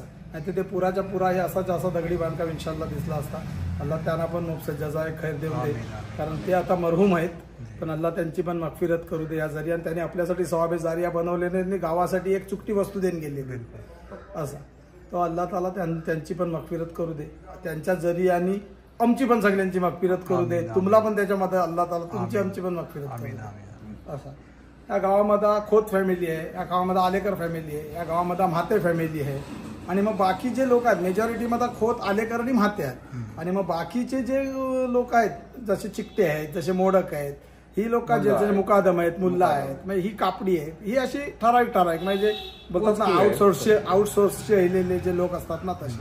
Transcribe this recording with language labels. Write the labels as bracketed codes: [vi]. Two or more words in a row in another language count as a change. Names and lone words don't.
[mr] नाही ते पुराच्या पुरा हे असा दगडी बांधकाम इन्शाल्लाह दिसला असता. अल्लाह त्यांना पण मोफत [ar] جزاء خير [mr] देऊ दे. कारण ते आता मरहूम आहेत. पण अल्लाह त्यांची पण मगफिरत करू दे या जरियाने. त्यांनी आपल्यासाठी [ur] ثوابِ جاریہ [mr] बनवलेले गावासाठी एक चुकटी वस्तू देऊन गेली असं. तो [ar] الله تعالى [mr] त्यांची पण मगफिरत करू दे. त्यांच्या जरियाने आमची पण सगळ्यांची मगफिरत करू दे. तुम्हाला पण त्याच्यामध्ये [ar] الله تعالى [mr] तुमची आमची पण मगफिरत करू दे असं. या गावामध्ये खोत फॅमिली आहे. या गावामध्ये आलेकर फॅमिली आहे. या गावामध्ये म्हाते फॅमिली आहे. आणि मग बाकी जे लोक आहेत मेजॉरिटीमध्ये खोत आलेकर आणि म्हाते आहेत. आणि मग बाकीचे जे लोक आहेत जसे चिकटे आहेत जसे मोडक आहेत ही लोक जसे मुकादम आहेत मुल्ला आहेत म्हणजे ही कापडी आहे ही अशी ठराविक म्हणजे बघतात ना आउटसोर्सचे राहिलेले जे लोक असतात ना तसे.